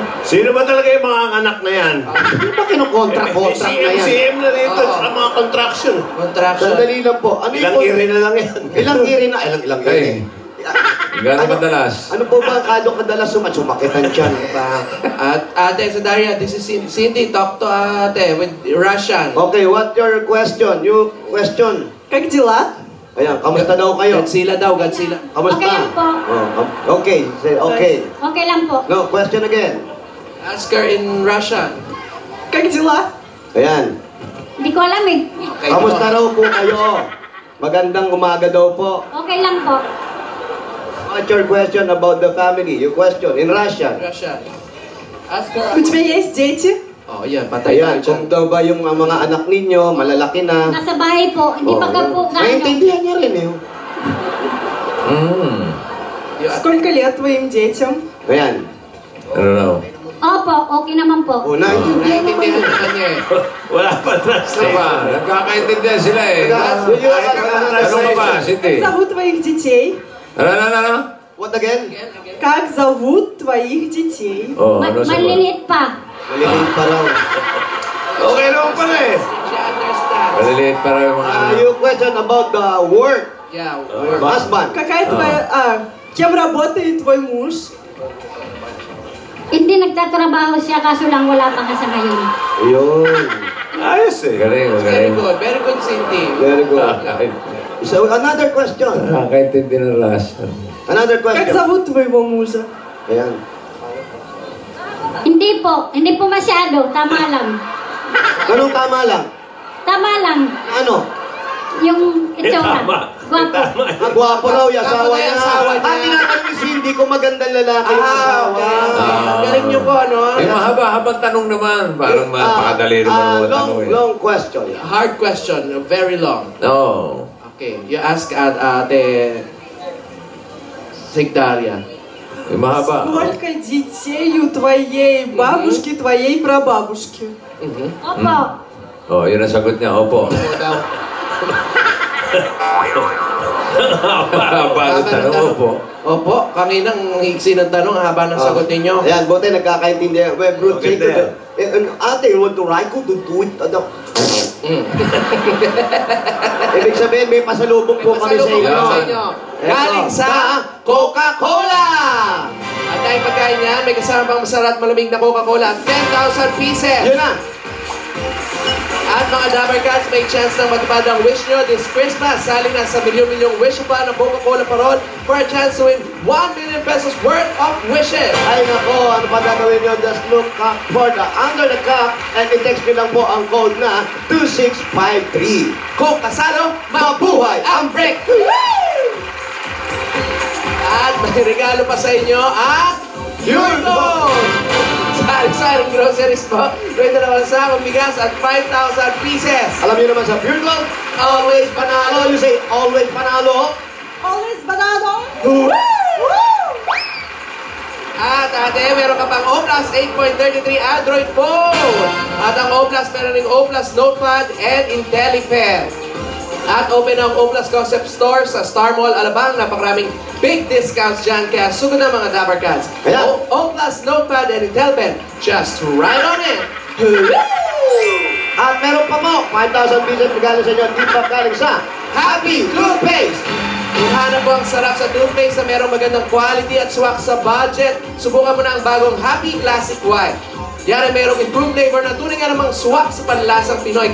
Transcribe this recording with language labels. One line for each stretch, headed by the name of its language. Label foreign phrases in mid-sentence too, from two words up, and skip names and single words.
Filipino: Sino ba talaga yung mga anak na yan? Hindi ba kinukontract-contract na yan? CM na rito sa mga contraction. Contraction. Sandali lang po. Ano Ilang po? iri na lang yan. Ilang iri na? Ilang iri. Hey. Gano'n madalas? Ano po ba kadalas sumakitan dyan? At ate, sa Daria,
English: this is Cindy. Talk to ate with Russian. Okay, what's your question? You question.
Russian: Как дела?
Filipino: Ayan, kamusta daw kayo? Godzilla daw, Godzilla. Kamusta? Okay lang po.
English: Okay, say okay.
Filipino: Okay lang po.
English: No, question again. Ask her in Russian.
Russian: Как дела?
Filipino: Ayan. Hindi ko alam eh. Okay, Kamusta raw po kayo? Magandang umaga daw po. Okay lang po.
English: What's your question about the family? You question in Russian. Russian. Ask her.
Russian: У тебя есть дети?
Filipino: Oh, yan, patay Ayan, tayo dyan. kung daw ba yung mga anak ninyo, malalaki na. Nasa bahay po. Hindi pa ka po gano'n. Naintindihan niya rin eh.
Russian: Сколько лет твоим детям?
Filipino: Ayan. Ano raw? Opo, okay naman po. Naintindihan naman Naintindihan niya. naman niya eh. Wala pa Ano translate. ba? Nagkakaintindihan sila eh. Ano ka ba, Cindy?
Russian: Как зовут твоих детей?
Filipino: Ano?
English: What again?
Russian: Как зовут твоих детей?
Filipino: Oh, ano sagot? Maliliit pa. Maliliit pa raw. Okay naman pala eh.
English: She understands.
Filipino: Maliliit para yung mga anak.
English: You question about the work. Yeah. Your husband. Какая твоя... Кем работает твой муж?
Filipino: Hindi nagtatrabaho siya kaso lang wala pa sa ngayon. Ayun. Ayos eh. Galing,
English: Very
Filipino: galing.
English: good. Very good, Cindy. Very good. So, another question.
Filipino: Nakakaintindi ng Russian.
English: Another
Russian: Как
English: question.
Russian: зовут твоего мужа?
Filipino: Ayan. Hindi po masyado. Tama lang. Anong tama lang? Tama lang. Ano? Yung itsura. Gwapo. Gwapo raw yung asawa Gwapo na niya. yung asawa niya. Tinatanong ni Cindy kung magandang lalaki yung asawa. Galing niyo po, ano? Yung mahaba-habang tanong naman. Parang mapakadali naman mo tanong eh.
English: Long question. Hard question. Very long. No. Okay. You ask ate Sigdaria.
Filipino: Yung mahaba.
Russian: Сколько детей у твоей бабушки, твоей прабабушки?
Filipino: Opo. Oh, yun ang sagot niya. Opo. Haba ng tanong. Opo. Opo, kanginang higsi ng tanong, haba ng sagot ninyo. Ayan, buti nagkakaintindihan.
English: Well, bro, Okay, Jacob, ate, you want to ride ko? Do it.
Filipino: Ibig sabihin, may pasalubong po kami sa Pasalubong inyo. kami sa inyo. Galing sa Coca-Cola! At dahil pagkain niyan, may kasama pang masarap malamig na Coca-Cola at 10,000 pieces. Yun na. At mga Dabber Cats, may chance na matupad ang wish nyo
English: this Christmas.
Filipino: Sali na sa milyon-milyong wish pa ng Coca-Cola Paron
English: for a chance to win 1 million pesos worth of wishes.
Filipino: Ay nako, ano pa gagawin nyo?
English: Just look up for the under the cup and
Filipino: i-text nyo lang po ang code na 2653. Kung kasalo, mabuhay ang break! At may regalo pa sa inyo ang Pure Gold! Sari-saring groceries po. May dalawang sakong bigas at 5,000 pieces. Alam niyo naman sa Pure Gold, always panalo.
English: You say,
Filipino: always panalo.
English: Always banana.
Filipino: At ate, meron ka pang O+ 8.33 Android phone. At ang O+, meron ng O+ Notepad and IntelliPen. At open ang O+ Concept Store sa Star Mall, Alabang. Napakaraming
English: big discounts
Filipino: dyan. Kaya sugod na mga Dabber Cats.
English: O+ Notepad and IntelliPen. Just right on it.
Filipino: At meron pa mo, 5,000 pieces regalo sa inyo. Di pa galing sa Happy Toothpaste. Kung hanap mo ang sarap sa toothpaste na merong magandang quality at
English: swak sa budget,
Filipino: subukan mo na ang bagong Happy Classic White. Yan ay merong
English: improved flavor
Filipino: na tunay nga namang swak sa panlasang Pinoy.